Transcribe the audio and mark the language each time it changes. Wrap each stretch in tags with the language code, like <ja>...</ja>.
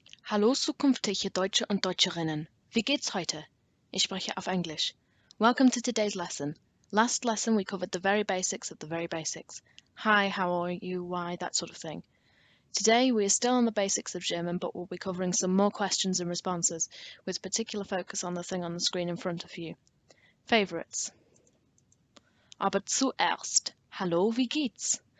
<de>Hallo zukünftige Deutsche und Deutscherinnen. Wie geht's heute? Ich spreche auf Englisch.</de> <en>Welcome to today's lesson. Last lesson we covered the very basics of the very basics. Hi, how are you, why, that sort of thing. Today we are still on the basics of German, but we'll be covering some more questions and responses, with particular focus on the thing on the screen in front of you. Favorites.</en> <de>Aber zuerst, hallo, wie geht's?</de>